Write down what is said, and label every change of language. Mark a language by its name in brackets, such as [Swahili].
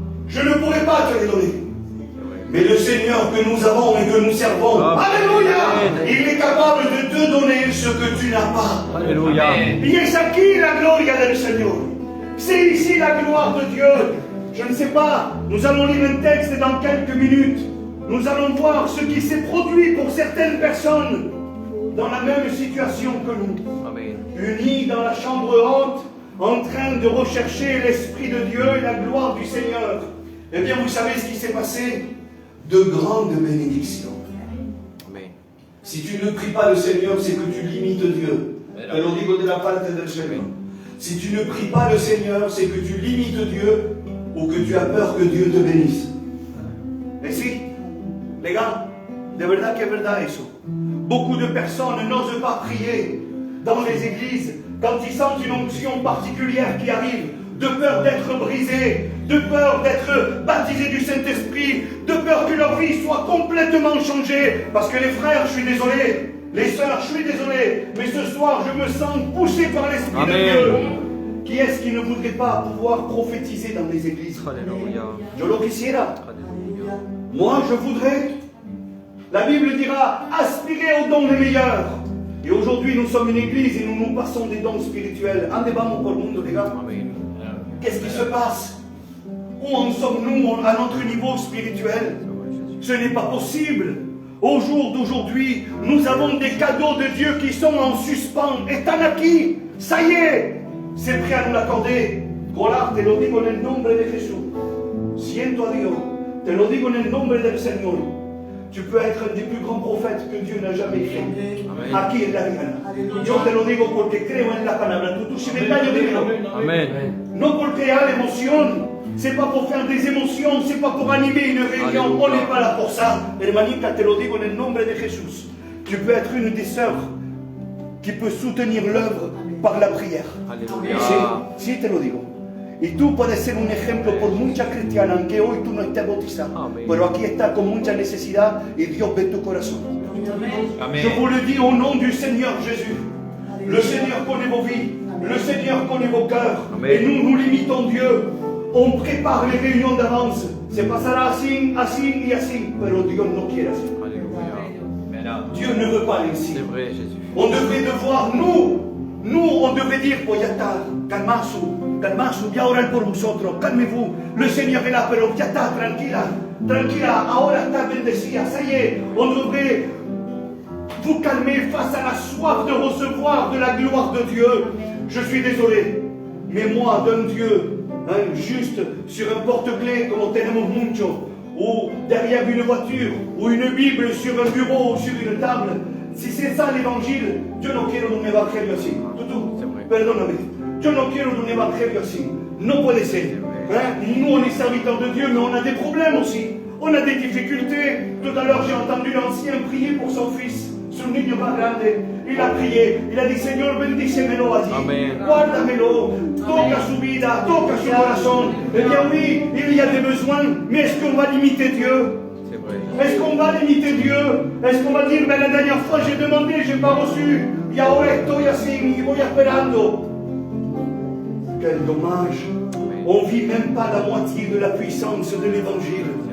[French] Je ne pourrai pas te les donner. Mais le Seigneur que nous avons et que nous servons, Alléluia, il est capable de te donner ce que tu n'as pas. Alléluia. [Spanish] Y es aquí la gloria del Señor. [French] C'est ici la gloire de Dieu. Je ne sais pas, nous allons lire un texte dans quelques minutes. Nous allons voir ce qui s'est produit pour certaines personnes dans la même situation que nous. Amen. Unis dans la chambre haute, en train de rechercher l'Esprit de Dieu et la gloire du Seigneur. Eh bien, vous savez ce qui s'est passé? De grandes bénédictions. Amen. Si tu ne pries pas le Seigneur, c'est que tu limites Dieu. [Spanish] Te lo digo de la parte del Señor. [French] Si tu ne pries pas le Seigneur, c'est que tu limites Dieu ou que tu as peur que Dieu te bénisse. Et si, les gars, [Spanish] de verdad que es verdad eso. [French] Beaucoup de personnes n'osent pas prier dans les églises quand ils sentent une onction particulière qui arrive, de peur d'être brisés, de peur d'être baptisés du Saint-Esprit, de peur que leur vie soit complètement changée. Parce que les frères, je suis désolé, les sœurs, je suis désolé, mais ce soir, je me sens poussé par l'Esprit de Dieu. Qui est-ce qui ne voudrait pas pouvoir prophétiser dans les églises? Alléluia. [Spanish] Yo lo quisiera. [French] Alléluia. Moi, je voudrais. La Bible dira, aspirez aux dons les meilleurs. Et aujourd'hui, nous sommes une église et nous nous passons des dons spirituels. [Spanish] Ande vamos por el mundo, les gars. [French] Amen. Qu'est-ce qui se passe? Où en sommes-nous à notre niveau spirituel? Ce n'est pas possible. Au jour d'aujourd'hui, nous avons des cadeaux de Dieu qui sont en suspens. [Spanish] Están aquí. [French] Ça y est. C'est prêt à nous l'accorder. [Spanish] Golar, te lo digo en el nombre de Jesús. Siento a Dios. Te lo digo en el nombre del Señor. [French] Tu peux être un des plus grands prophètes que Dieu n'a jamais fait. [Spanish] Aquí en la Diana. Yo te lo digo porque creo en la palabra. Tú si me callo, dímelo. No porque haya emoción. [French] C'est pas pour faire des émotions, c'est pas pour animer une réunion. On n'est pas là pour ça. [Spanish] Hermanita, te lo digo en el nombre de Jesús. [French] Tu peux être une des sœurs qui peut soutenir l'œuvre par la prière. [Spanish] Sí, te lo digo. Y tú puedes ser un ejemplo por muchas cristianas, aunque hoy tú no estés bautizada. Pero aquí estás con mucha necesidad y Dios ve tu corazón. Amen. [French] Je vous le dis au nom du Seigneur Jésus. Le Seigneur connaît vos vies. Le Seigneur connaît vos cœurs. Et nous, nous limitons Dieu. On prépare les réunions d'avance. [Spanish] Se pasará así, así y así. Pero Dios no quiere así. [French] Dieu ne veut pas ainsi. C'est vrai, Jésus. On devrait devoir, nous, on devrait dire, [Spanish] pues ya está, calmaos, voy a orar por vosotros, [French] calmez-vous, le Seigneur est là, [Spanish] pero ya está, tranquila, ahora está bendecida, [French] ça y est, on devrait vous calmer face à la soif de recevoir de la gloire de Dieu. Je suis désolé, mais moi, d'un Dieu, juste sur un porte-clés, [Spanish] como tenemos mucho, [French] ou derrière une voiture, ou une Bible sur un bureau, ou sur une table, si c'est ça l'évangile, [Spanish] yo no quiero un evangelio así. Perdóname, yo no quiero un evangelio así. No puede ser. [French] Nous, on est serviteurs de Dieu, mais on a des problèmes aussi. On a des difficultés. Tout à l'heure, j'ai entendu l'ancien prier pour son fils, [Spanish] su niño más grande. [French] Il a prié, il a dit, [Spanish] Señor, bendícemelo allí. Guárdamelo, toca su vida, toca su corazón. [French] Eh bien oui, il y a des besoins, mais est-ce qu'on va limiter Dieu? Est-ce qu'on va limiter Dieu? Est-ce qu'on va dire, mais la dernière fois j'ai demandé, j'ai pas reçu, [Spanish] y ahora estoy así, y voy esperando? [French] Quel dommage! On ne vit même pas la moitié de la puissance de l'évangile.